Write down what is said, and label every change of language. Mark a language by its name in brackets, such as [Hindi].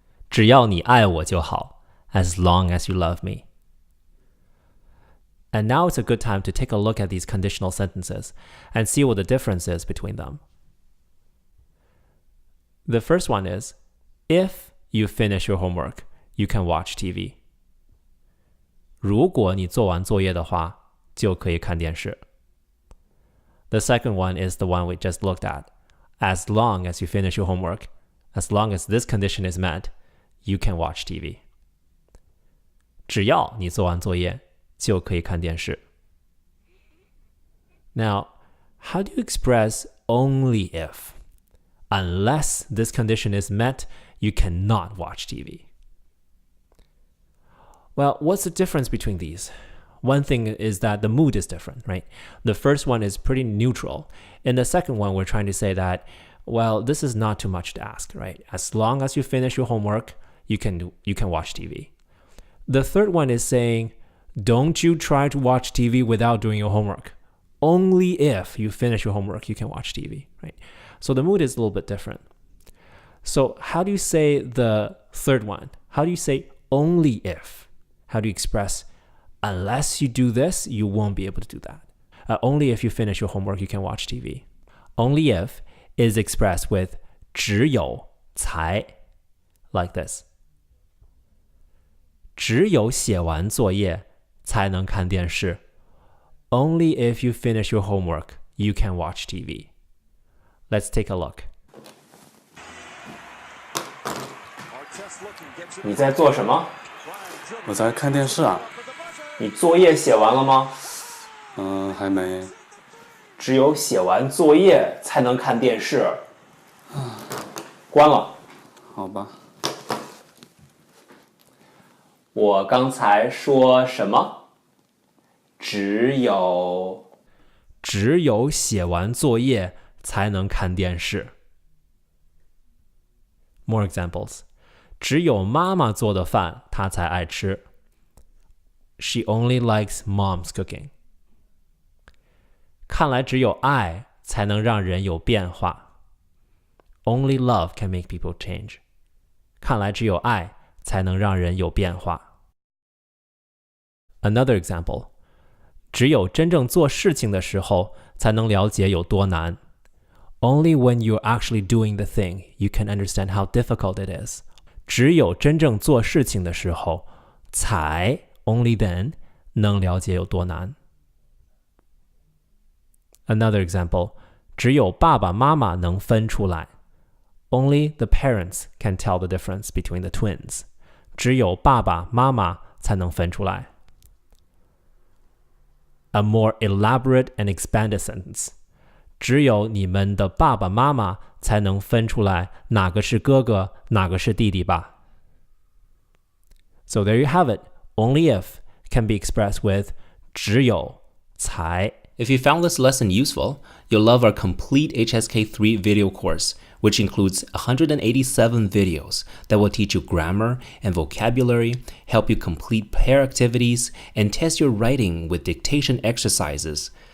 [Chinese] 只要你爱我就好, [English] as long as you love me. And now it's a good time to take a look at these conditional sentences and see what the difference is between them. The first one is, if you finish your homework, you can watch TV. [Chinese] 如果你做完作业的话，就可以看电视。 [English] The second one is the one we just looked at. As long as you finish your homework, as long as this condition is met, you can watch TV. [Chinese] 只要你做完作业，就可以看电视。 [English] Now, how do you express only if? Unless this condition is met, you cannot watch TV. Well, what's the difference between these? One thing is that the mood is different, right? The first one is pretty neutral. In the second one, we're trying to say that, well, this is not too much to ask, right? As long as you finish your homework, you can watch TV. The third one is saying, don't you try to watch TV without doing your homework. Only if you finish your homework, you can watch TV, right? So the mood is a little bit different. So how do you say the third one? How do you say only if? How do you express unless you do this, you won't be able to do that? Only if you finish your homework, you can watch TV. Only if is expressed with 只有才, like this. [Chinese] 只有写完作业才能看电视. [English] Only if you finish your homework, you can watch TV. Let's take a look. [Chinese] 你在做什么？我在看电视啊。你作业写完了吗？还没。只有写完作业才能看电视。关了。好吧。我刚才说什么？只有写完作业才能看电视。 [English] More examples. [Chinese] 只有妈妈做的饭她才爱吃。 [English] She only likes mom's cooking. [Chinese] 看来只有爱才能让人有变化。 [English] Only love can make people change. [Chinese] 看来只有爱才能让人有变化。 [English] Another example. [Chinese] 只有真正做事情的时候才能了解有多难。 [English] Only when you're actually doing the thing, you can understand how difficult it is. [Chinese] 只有真正做事情的时候才 [English] only then [Chinese] 能了解有多难。 [English] Another example. [Chinese] 只有爸爸妈妈能分出来。 [English] Only the parents can tell the difference between the twins. [Chinese] 只有爸爸妈妈才能分出来。 [English] A more elaborate and expanded sentence. [Chinese] 只有你们的爸爸妈妈才能分出来哪个是哥哥，哪个是弟弟吧。 [English] So there you have it. Only if can be expressed with 只有才。 If you found this lesson useful, you'll love our complete HSK 3 video course, which includes 187 videos that will teach you grammar and vocabulary, help you complete pair activities, and test your writing with dictation exercises.